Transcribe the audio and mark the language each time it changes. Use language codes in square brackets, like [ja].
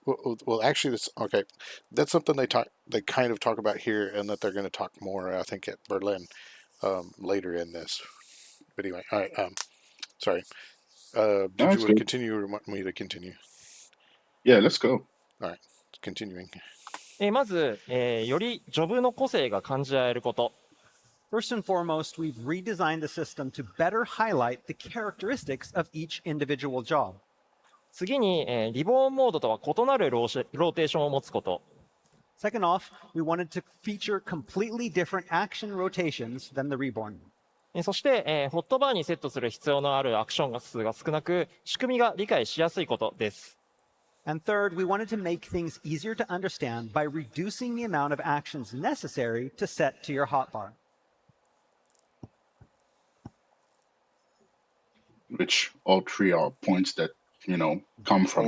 [en] Well, actually, that's okay. That's something they kind of talk about here, and that they're going to talk more. I think at Berlin later in this. But anyway, all right. Sorry. No, Did you it's want to good. continue or want me to continue? Yeah, let's go. All right, continuing. [ja] まず、よりジョブの個性が感じられること。 [en] First and foremost, we've redesigned the system to better highlight the characteristics of each individual job. [ja] 次に、リボーンモードとは異なるローテーションを持つこと。 [en] Second off, we wanted to feature completely different action rotations than the Reborn. [ja] そして、ホットバーにセットする必要のあるアクション数が少なく、仕組みが理解しやすいことです。 [en] And third, we wanted to make things easier to understand by reducing the amount of actions necessary to set to your hotbar. Which all three are points that come from